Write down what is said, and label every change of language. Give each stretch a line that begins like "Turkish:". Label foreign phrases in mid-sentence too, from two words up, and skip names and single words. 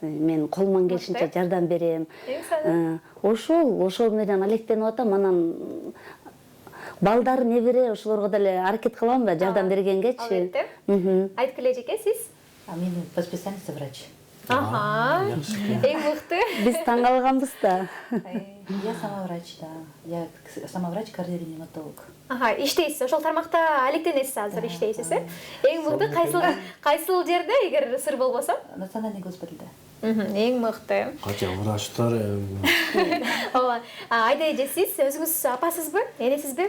Kyrgyz: Мен колуман келишинче жардам берем. Ошол менен алектенип атам. Анан балдар небере ошолорго деле аракет кылам да жардам бергенгечи. Айткыла эжеке, сиз?
Russian: Мен по специальности врач.
Kyrgyz: Эң мыкты. Биз таң калганбыз да.
Russian: Я сама врач, да. Я сама врач, кардиореаниматолог.
Kyrgyz: Иштейсиз, ошол тармакта алектенесиз азыр иштейсиз, э? Эң мыкты кайсыл жерде, эгер сыр болбосо? Национальный госпитальда. Эң мыкты. Кача врачтар. Ооба. Айда эже, сиз өзүңүз апасызбы, энесизби?